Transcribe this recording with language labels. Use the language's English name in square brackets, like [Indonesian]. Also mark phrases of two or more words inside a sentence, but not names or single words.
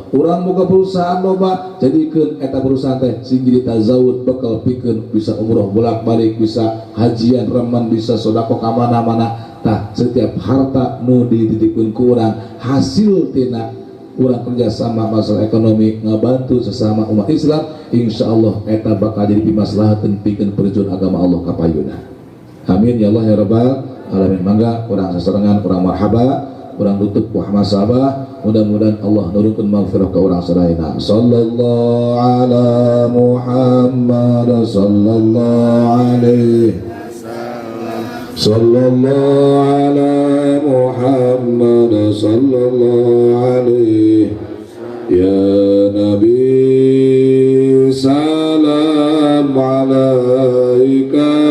[Sundanese] Urang boga perusahaan loba jadikeun eta perusahaan teh sing jadi tazawud bekal pikeun bisa umroh bolak-balik, bisa hajian remen, bisa sedekah ka mana-mana. Tah setiap harta nu dititipkeun ku urang hasil tina urang kerjasama masalah ekonomi ngabantu sesama umat Islam, insyaallah eta bakal jadi pimaslahateun pikeun perjuangan agama Allah ka payuna. [Arabic] آمين يا الله يا رب العالمين. [Sundanese] Mangga urang sasarengan urang marhaba, urang tutup ku hamasabah, mudah-mudahan Allah nurunkeun maghfirah ka urang sadayana. [Arabic] صلى الله على محمد صلى الله عليه صلى الله على محمد صلى الله عليه يا نبي سلام عليك